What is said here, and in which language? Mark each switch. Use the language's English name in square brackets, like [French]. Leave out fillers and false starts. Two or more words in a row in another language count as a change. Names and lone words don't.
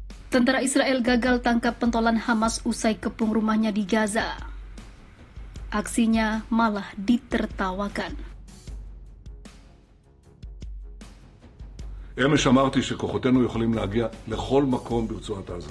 [Indonesian] Tentara Israel gagal tangkap pentolan Hamas usai kepung rumahnya di Gaza. Aksinya malah ditertawakan. [Hebrew] אמש אמרתי שכוחותינו יכולים להגיע לכל מקום ברצועת עזה.